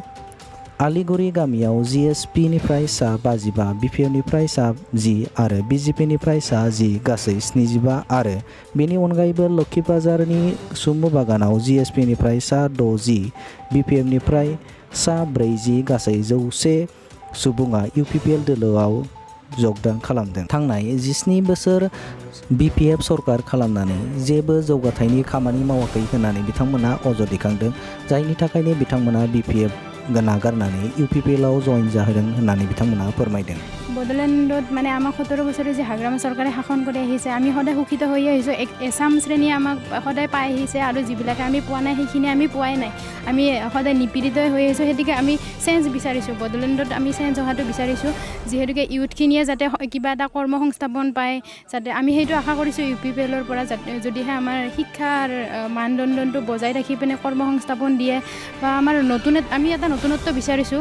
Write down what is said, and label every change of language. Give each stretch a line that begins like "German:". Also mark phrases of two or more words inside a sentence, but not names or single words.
Bodo: आलिगुरि गामियाव जिएसपिनिफ्राय सा 55, बिपिएमनिफ्राय सा 10 आरो बिजेपिनिफ्राय सा 10 गासै 75 आरो बेनि अनगायैबो लोक्षिबाजारनि सुमु बागानाव जिएसपिनिफ्राय सा 60, बिपिएमनिफ्राय सा 40 गासै 100 सुबुङा इउपिपिएल दोलोआव जगदान खालामदों। थांनाय 17 बोसोर बिपिएफ सरकार खालामनानै जेबो जौगाथायनि खामानि मावाखै होननानै बिथांमोना अजद दैखांदों, जायनि थाखायनो बिथांमोना बिपिएफ नागारनानै इउपिपिएलआव जइन जाहोदों होननानै बिथांमोना फोरमायदों।
Assamese: বড়োলেণ্ডত মানে আমাক 17 বছৰে যে হাগ্ৰামা চৰকাৰে শাসন কৰি আহিছে, আমি সদায় সুখিত হৈ আহিছোঁ। এছাম শ্ৰেণী আমাক সদায় পাই আহিছে আৰু যিবিলাকে আমি পোৱা নাই সেইখিনি আমি পোৱাই নাই। আমি সদায় নিপীড়িত হৈ আহিছোঁ। সেইটোকে আমি চেঞ্জ বিচাৰিছোঁ, বড়োলেণ্ডত আমি চেঞ্জ হোৱাটো বিচাৰিছোঁ। যিহেতুকে ইউথখিনিয়ে যাতে কিবা এটা কৰ্ম সংস্থাপন পায়, যাতে আমি সেইটো আশা কৰিছোঁ ইউপিপিএলৰ পৰা, যাতে যদিহে আমাৰ শিক্ষাৰ মানদণ্ডটো বজাই ৰাখি পিনে কৰ্ম সংস্থাপন দিয়ে বা আমাৰ আমি এটা নতুনত্ব বিচাৰিছোঁ।